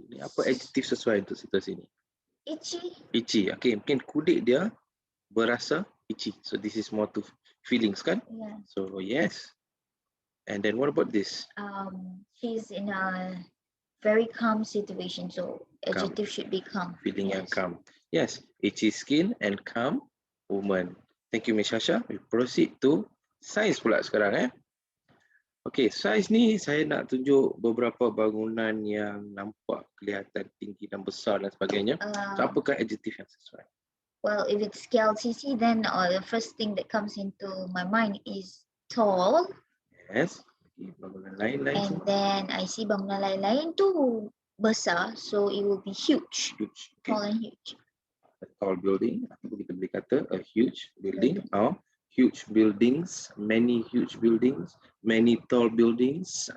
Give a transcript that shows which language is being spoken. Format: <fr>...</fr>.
<ms>Ni apa adjektif sesuai untuk situasi ini?</ms> <en>Itchy.</en> <ms>Itchy. Okay, mungkin kulit dia berasa itchy.</ms> <en>So this is more to feelings kan? Yeah. So yes. And then what about this? She's in a very calm situation. So adjective should be calm. Feeling yang calm. Yes. Itchy skin and calm woman. Thank you Miss Shasha. We proceed to size</en> <ms>pula sekarang Okay, size ni saya nak tunjuk beberapa bangunan yang nampak kelihatan tinggi dan besar dan sebagainya. So apakah adjektif yang sesuai?</ms> <en>Well, if it's KLCC, then the first thing that comes into my mind is tall.</en> <ms>Yes. Bangunan lain-lain.</ms> <en>And then I see</en> <ms>bangunan lain-lain tu besar,</ms> <en>so it will be huge. Huge. Okay. Tall and huge. A tall building,</en> <ms>atau kita boleh kata</ms> <en>a huge building or huge buildings, many huge buildings, many tall buildings.</en>